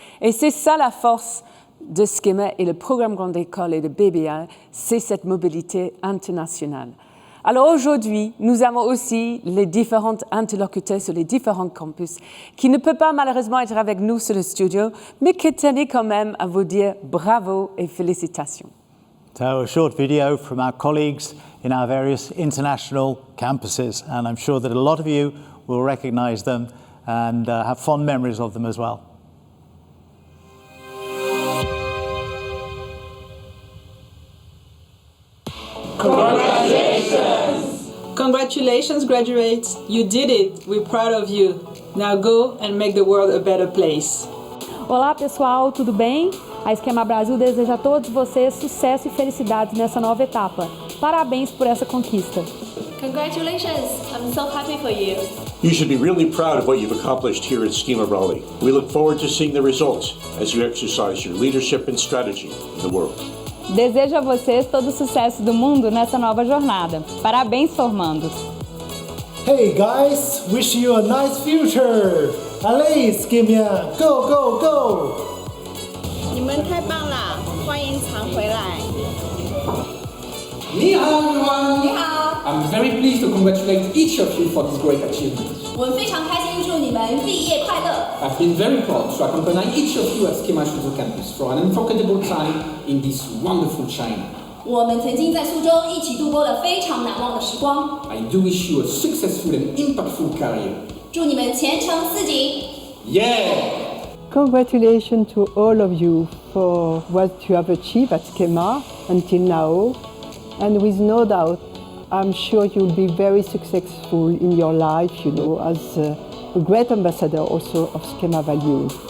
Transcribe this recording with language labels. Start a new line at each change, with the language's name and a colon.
French: Et c'est ça la force de Schema et le programme Grande École et de BBA, c'est cette mobilité internationale. Alors aujourd'hui, nous avons aussi les différents interlocuteurs sur les différents campus qui ne peuvent pas malheureusement être avec nous sur le studio, mais qui tenaient quand même à vous dire bravo et félicitations.
English: So a short video from our colleagues in our various international campuses, and I'm sure that a lot of you will recognize them and have fond memories of them as well. Congratulations! Congratulations, graduates. You did it. We're proud of you. Now go and make the world a better place.
Portuguese: Olá, pessoal, tudo bem? A Schema Brasil deseja a todos vocês sucesso e felicidades nessa nova etapa. Parabéns por essa conquista.
English: Congratulations! I'm so happy for you. You should be really proud of what you've accomplished here at Schema Raleigh. We look forward to seeing the results as you exercise your leadership and strategy in the world.
Portuguese: Desejo a vocês todo o sucesso do mundo nessa nova jornada. Parabéns, formandos.
English: Hey guys, wish you a nice future. Allez, Schema, go, go, go!
Chinese: 你们太棒了，欢迎常回来。
English: 你好 everyone.
Chinese: 你好。
English: I'm very pleased to congratulate each of you for this great achievement.
Chinese: 我们非常开心，祝你们毕业快乐。
English: I've been very proud to accompany each of you at Schema Suzhou campus for an unforgettable time in this wonderful China.
Chinese: 我们曾经在苏州一起度过了非常难忘的时光。
English: I do wish you a successful and impactful career.
Chinese: 祝你们前程似锦。
English: Yeah! Congratulations to all of you for what you have achieved at Schema until now. And with no doubt, I'm sure you'll be very successful in your life, as a great ambassador also of Schema values.